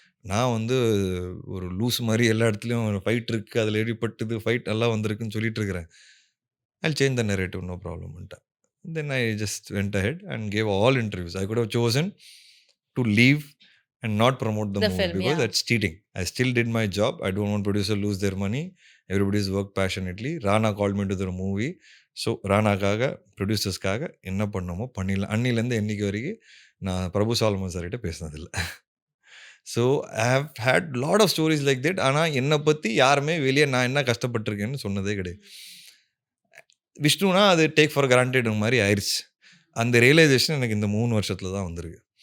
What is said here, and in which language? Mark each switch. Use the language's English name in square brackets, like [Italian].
[Tamil] நான் வந்து ஒரு லூஸ் மாதிரி எல்லா இடத்துலையும் ஃபைட் இருக்குது, அதில் எடிப்பட்டது ஃபைட் நல்லா வந்திருக்குன்னு சொல்லிட்டு இருக்கிறேன். [English] I change the narrative, no ப்ராப்ளம்ன்ட்டேன். Then I just went ahead and gave all interviews. I could have chosen to leave and not promote the movie film, because yeah. that's cheating. I still did my job. I don't want producer lose their money. Everybody's worked passionately. Rana called me to the movie. [Tamil] So ரானாக்காக ப்ரொடியூசர்ஸ்க்காக என்ன பண்ணணுமோ பண்ணிடலாம். அன்னிலேருந்து என்னைக்கு வரைக்கும் நான் பிரபு சாலமன் சார்கிட்ட பேசினதில்லை. [English] So I have had lot of stories like that. [Tamil] ஆனால் என்னை பற்றி யாருமே வெளியே நான் என்ன கஷ்டப்பட்டிருக்கேன்னு சொன்னதே கிடையாது. விஷ்ணுனா அது [English] take for granted [Tamil] மாதிரி ஆயிடுச்சு. அந்த ரியலைசேஷன் எனக்கு இந்த 3 வருஷத்தில் தான் வந்திருக்கு.